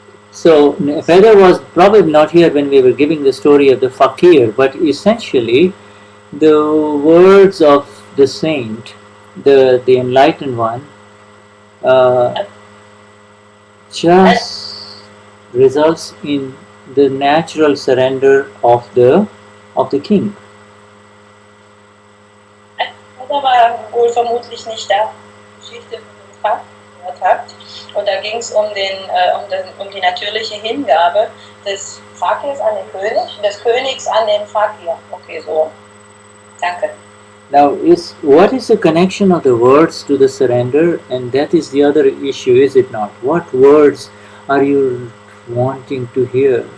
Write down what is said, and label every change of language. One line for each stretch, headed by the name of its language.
English: So Feather was probably not here when we were giving the story of the fakir, but essentially the words of the saint, the enlightened one, just results in the natural surrender of the king.
German: Feather war wohl vermutlich nicht da, Geschichte von dem Fakt gehört hat. Und da ging es um die natürliche Hingabe des Fakirs an den König, des Königs an den Fakir.
English: Okay, so.
German: Danke.
English: Now, what is the connection of the words to the surrender? And that is the other issue, is it not? What words are you wanting to hear?